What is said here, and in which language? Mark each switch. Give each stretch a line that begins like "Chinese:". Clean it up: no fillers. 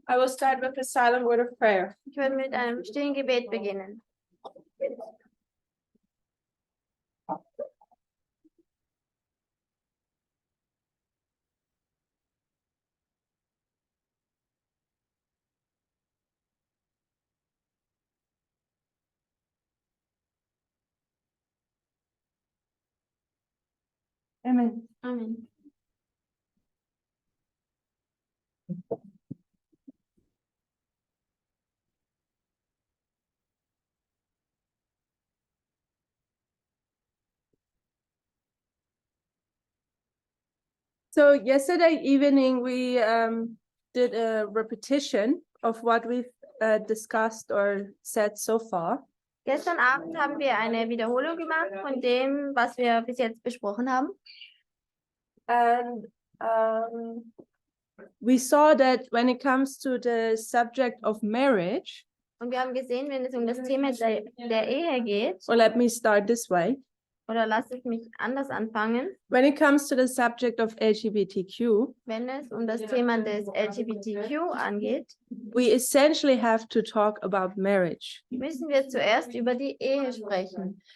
English: I will start with a silent word of prayer.
German: Ich werde mit einem stillen Gebet beginnen. Amen. Amen.
English: So yesterday evening, we did a repetition of what we've discussed or said so far.
German: Gestern Abend haben wir eine Wiederholung gemacht von dem, was wir bis jetzt besprochen haben.
English: And we saw that when it comes to the subject of marriage,
German: Und wir haben gesehen, wenn es um das Thema der Ehe geht,
English: or let me start this way,
German: oder lass ich mich anders anfangen,
English: when it comes to the subject of LGBTQ,
German: wenn es um das Thema des LGBTQ angeht,
English: we essentially have to talk about marriage.
German: müssen wir zuerst über die Ehe sprechen.